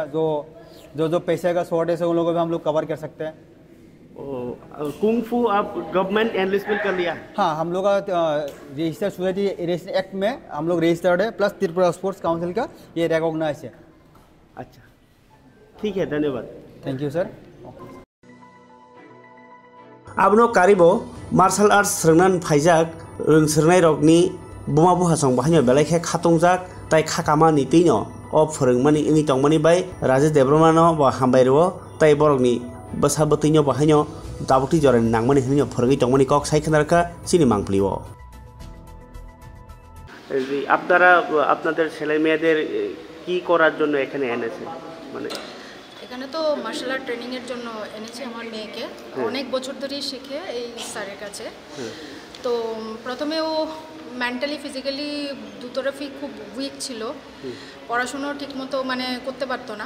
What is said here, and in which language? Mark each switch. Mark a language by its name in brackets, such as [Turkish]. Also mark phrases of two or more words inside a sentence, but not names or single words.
[Hindi] जो पैसे का शॉर्टेज है उन लोगों को हम लोग कवर कर सकते हैं। कुंफू आप [English] government enlistment [Hindi] कर लिया? हाँ, हम लोग का [English] registered society act [Hindi] में हम लोग रजिस्टर्ड है, प्लस त्रिपुरा स्पोर्ट्स काउंसिल का ये रिकॉग्नाइज है। अच्छा, ठीक है, धन्यवाद। [English] thank you sir. [Kok Borok] Abno karibo [English] martial arts [Kok Borok] sernan faijak rongsirnai rokni buma buhasong bahanyo belai khatongjak tai khakama ni tino o phorongmani ini tongmani bai Rajesh Debromano ba hambairo tai borokni basabatino bahanyo dabuti joran nangmani hinyo phorogi tongmani kok saikhanarka chini mangplio। [Bangla] আপনারা আপনাদের ছেলে মেয়েদের কি করার জন্য এখানে এনেছেন? মানে এখানে তো [English] martial art [Bangla] ট্রেনিংয়ের জন্য এনেছি আমার মেয়েকে। অনেক বছর ধরেই শিখে এই স্যারের কাছে। তো প্রথমে ও [English] mentally physically [Bangla] দুতরফই খুব উইক ছিল, পড়াশুনো ঠিকমতো মানে করতে পারতো না।